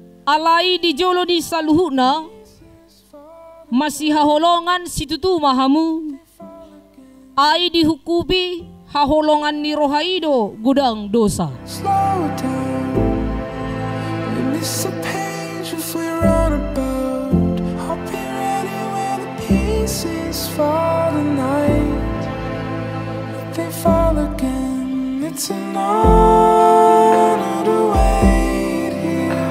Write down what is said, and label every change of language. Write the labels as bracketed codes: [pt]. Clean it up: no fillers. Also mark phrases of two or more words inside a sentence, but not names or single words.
[bbc] alai di jolo di saluhuna masih haholongan situtu mahamu ai dihukubi haholongan ni rohaido gudang dosa. [en] Slow down, we miss a page if we run about. I'll be ready when the pieces fall tonight. If they fall again, it's an honor to wait here.